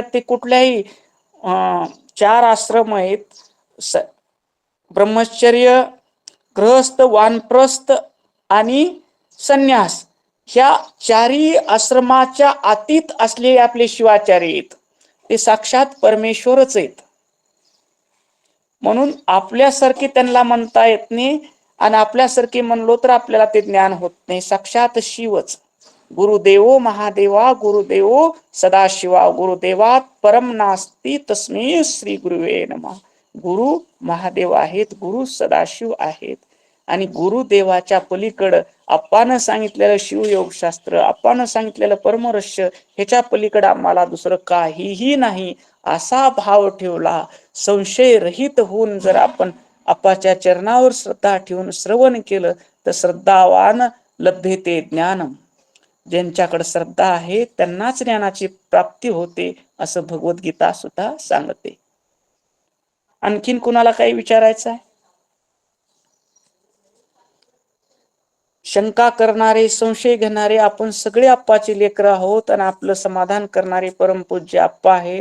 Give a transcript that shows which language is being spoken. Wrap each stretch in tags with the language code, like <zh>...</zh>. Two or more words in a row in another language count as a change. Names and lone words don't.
<mr>ते कुठल्याही 4 आश्रम आहेत, ब्रह्मचर्य, गृहस्थ, वानप्रस्थ आणि संन्यास. ह्या 4ही आश्रमाच्या अतीत असलेले आपले शिवाचार्य आहेत. ते साक्षात परमेश्वरच आहेत. म्हणून आपल्यासारखे त्यांना म्हणता येत नाही आणि आपल्यासारखे म्हणलो तर आपल्याला ते ज्ञान होत नाही. साक्षात शिवच.</mr> <sa>गुरुदेवो महादेवा गुरुदेवो सदाशिवा गुरुदेवात परम नास्ती तस्मै श्री गुरुवे नमः.</sa> <mr>गुरु महादेव आहेत, गुरु सदाशिव आहेत आणि गुरुदेवाच्या पलीकडं आप्पानं सांगितलेलं शिवयोगशास्त्र, आप्पानं सांगितलेलं परमरहस्य, ह्याच्या पलीकडं आम्हाला दुसरं काहीही नाही असा भाव ठेवला. संशय रहित होऊन जर आपण आप्पाच्या चरणावर श्रद्धा ठेवून श्रवण केलं तर</mr> <sa>श्रद्धावान लभ्यते ज्ञानम.</sa> <mr>ज्यांच्याकडे श्रद्धा आहे त्यांनाच ज्ञानाची प्राप्ती होते असं भगवद्गीता सुद्धा सांगते. आणखीन कुणाला काही विचारायचं आहे? शंका करणारे, संशय घेणारे आपण सगळे आप्पाचे लेकर आहोत आणि आपलं समाधान करणारे परमपूज्य आप्पा आहेत.</mr>